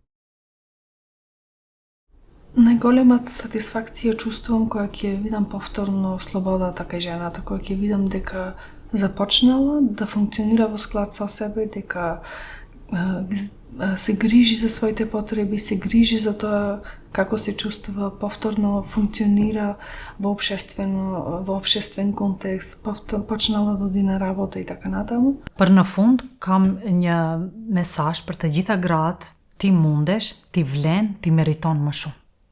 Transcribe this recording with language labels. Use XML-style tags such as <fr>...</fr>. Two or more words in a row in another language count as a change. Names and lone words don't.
<mk>Најголемата сатисфакција чувствувам кога ќе видам повторно слободата кај жената, кога ќе видам дека започнала да функционира во склад со себе, дека се грижи за своите потреби, се грижи за тоа како се чувствува, повторно функционира во општествен контекст, почнала да оди на работа и така натаму.</mk> <sq>Për në fund, kam një mesazh për të gjitha gratë, ti mundesh, ti vlen, ti meriton më shumë.</sq>